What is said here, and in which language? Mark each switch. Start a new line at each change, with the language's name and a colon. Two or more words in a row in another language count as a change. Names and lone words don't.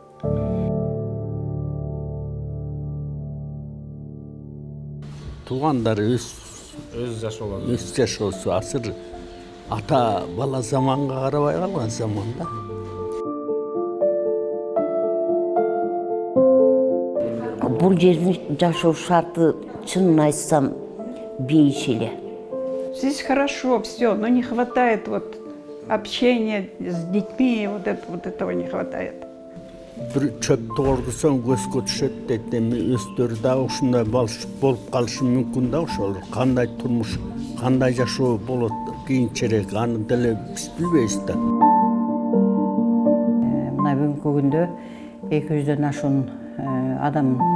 Kyrgyz: Туғандар өз жашоосу азыр ата бала заманга карабай калган заманда. Бул жердин жашоо шарты, чынын айтсам, бейиш эле.
Russian: Здесь хорошо все, но не хватает вот общения с детьми, вот этого не хватает.
Kyrgyz: Бир чөптү кордусоң көзгө түшөт дейт. Эми өздөрү да ушундай болуп калышы мүмкүн да ошол. Кандай турмуш, кандай жашоо болот кийинчерээк, аны деле биз билбейбиз да. Мына бүгүнкү күндө 200дөн ашуун адам